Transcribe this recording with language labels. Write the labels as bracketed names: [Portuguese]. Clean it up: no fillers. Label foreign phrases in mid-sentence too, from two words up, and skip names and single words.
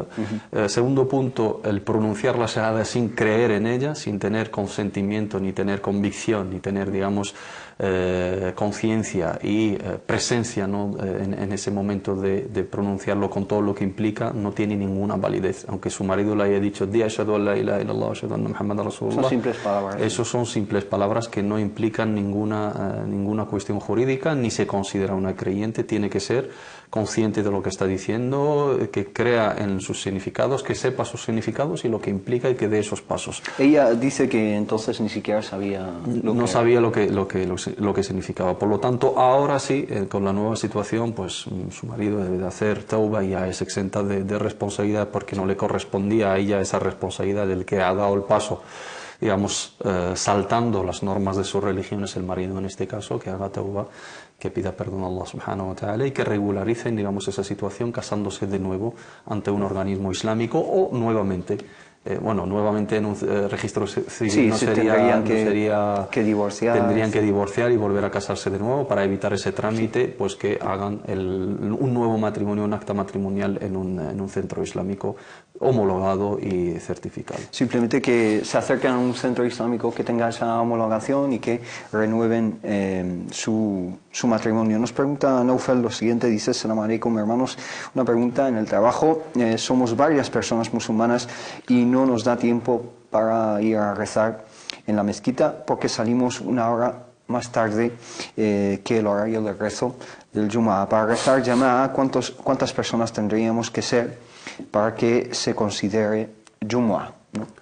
[Spanish] Segundo punto, el pronunciar la shahada sin creer en ella, sin tener consentimiento, ni tener convicción, ni tener, digamos, conciencia y presencia, ¿no?, en ese momento de pronunciarlo con todo lo que implica, no tiene ninguna validez. Aunque su marido le haya dicho, [Arabic] di أشهد أن لا إله إلا الله، أشهد أن محمدا رسول الله, [Spanish] son simples palabras. Esos son simples palabras que no implican ninguna cuestión jurídica, ni se considera una creyente. Tiene que ser consciente de lo que está diciendo, que crea en sus significados, que sepa sus significados y lo que implica y que dé esos pasos. Ella dice que entonces ni siquiera sabía sabía lo que significaba. Por lo tanto, ahora sí, con la nueva situación, pues su marido debe de hacer tauba y ya es exenta de responsabilidad, porque no le correspondía a ella esa responsabilidad del que ha dado el paso, digamos, saltando las normas de su religión, es el marido en este caso, que haga tauba, que pida perdón a [Arabic] الله سبحانه وتعالى [Spanish] y que regularicen, digamos, esa situación casándose de nuevo ante un organismo islámico o nuevamente. Nuevamente en un registro civil sí, tendrían que divorciar y volver a casarse de nuevo para evitar ese trámite, pues que hagan un nuevo matrimonio, un acta matrimonial en un centro islámico homologado y certificado. Simplemente que se acerquen a un centro islámico que tenga esa homologación y que renueven su matrimonio. Nos pregunta Naufel lo siguiente, dice: [Arabic] سلام عليكم, [Spanish] hermanos, una pregunta. En el trabajo somos varias personas musulmanas y no nos da tiempo para ir a rezar en la mezquita porque salimos una hora más tarde que el horario de rezo del Jumu'ah. Para rezar Jama'a, ¿cuántas personas tendríamos que ser para que se considere Jumu'ah, ¿no?